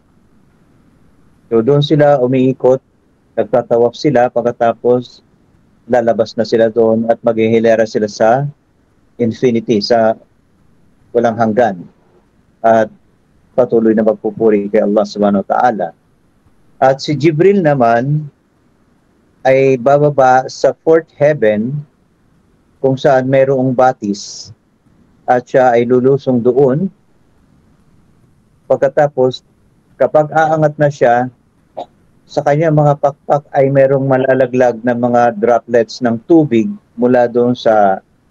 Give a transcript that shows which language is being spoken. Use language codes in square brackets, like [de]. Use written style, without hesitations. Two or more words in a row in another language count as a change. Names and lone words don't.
[tl] So doon sila umiikot, nagtatawaf sila, pagkatapos lalabas na sila doon at maghihilera sila sa infinity, sa walang hanggan. At patuloy na magpupuri kay Allah [ar] سبحانه وتعالى. [tl] At si Jibril naman ay bababa sa [en] fourth heaven [tl] kung saan mayroong batis at siya ay lulusong doon. Pagkatapos, kapag aangat na siya, sa kanya mga pakpak ay mayroong malalaglag na mga droplets ng tubig mula doon sa